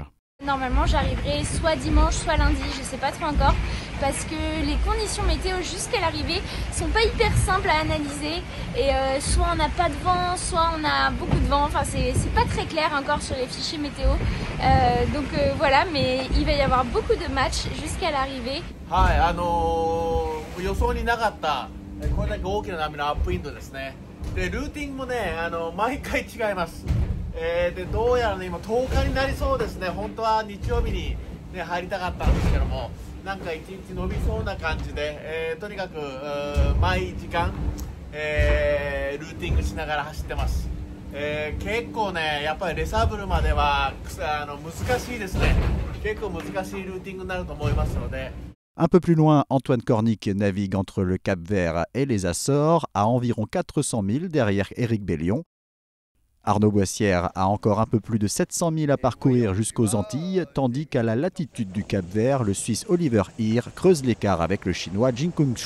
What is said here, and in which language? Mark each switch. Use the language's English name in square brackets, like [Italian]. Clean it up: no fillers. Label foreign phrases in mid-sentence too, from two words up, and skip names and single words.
[French] Normalement j'arriverai soit dimanche soit lundi, je sais pas trop encore, parce que les conditions météo jusqu'à l'arrivée sont pas hyper simples à analyser et soit on n'a pas de vent, soit on a beaucoup de vent, enfin c'est pas très clair encore sur les fichiers météo, donc voilà, mais il va y avoir beaucoup de matchs jusqu'à l'arrivée. [Japanese] 予想になかったこれだけ大きな波のアップウィンドですね。でルーティングもね毎回違います。でどうやらね今10日になりそうですね。本当は日曜日にね入りたかったんですけども、なんか1日伸びそうな感じで、とにかく毎時間、ルーティングしながら走ってます。結構ねやっぱりレサブルまでは難しいですね。結構難しいルーティングになると思いますので。 [French] Un peu plus loin, Antoine Cornic navigue entre le Cap-Vert et les Açores, à environ 400 000 derrière Éric Bellion. Arnaud Boissière a encore un peu plus de 700 000 à parcourir jusqu'aux Antilles, tandis qu'à la latitude du Cap-Vert, le Suisse Oliver Heer creuse l'écart avec le Chinois Jin Kung-Chu.